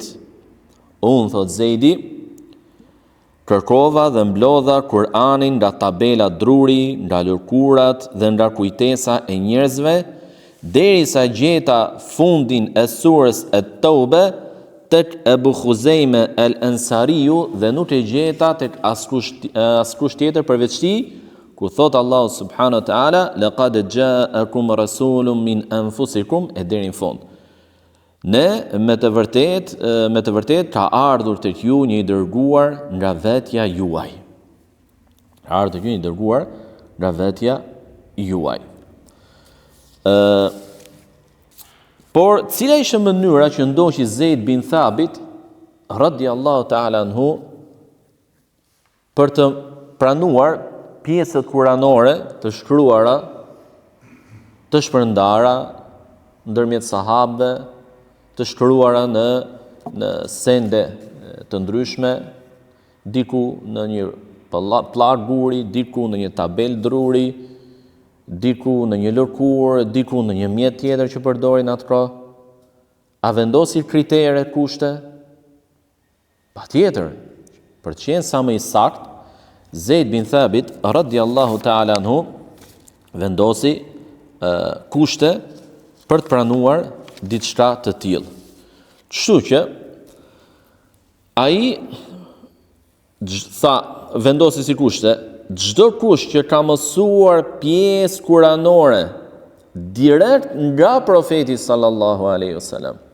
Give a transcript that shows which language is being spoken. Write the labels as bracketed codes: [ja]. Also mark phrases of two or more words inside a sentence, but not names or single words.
[sq] Unë, thot Zeidi, kërkova dhe mblodha Kur'anin nga tabela druri, nga lërkurat dhe nga kujtesa e njerëzve, derisa gjeta fundin e surës e Taube tek Ebu Khuzejme el Ansariu dhe nuk e gjeta tek askush tjetër përveç tij, ku thot Allahu [ar] سبحانه وتعالى لقد جاءكم رسول من أنفسكم, [sq] e deri në fund. Ne me të vërtet ka ardhur tek ju një i dërguar nga vetja juaj. Ka ardhur tek ju një i dërguar nga vetja juaj. Por cila ishte mënyra që ndoqi Zeid bin Thabit [ar] رضي الله تعالى عنه [sq] për të pranuar pjesët kuranore të shkruara, të shpërndara ndërmjet sahabëve, të shkruara në sende të ndryshme, diku në një pllak guri, diku në një tabel druri, diku në një lërkur, diku në një mjet tjetër që përdorin atë kohë. A vendosi kritere, kushte? Patjetër, për të qenë sa më i saktë, Zeid bin Thabit [ar] رضي الله تعالى عنه [sq] vendosi kushte për të pranuar diçka të tillë. Kështu që ai vendosi si kushte, çdo kush që ka mësuar pjesë kuranore direkt nga profeti [ar] صلى الله عليه وسلم.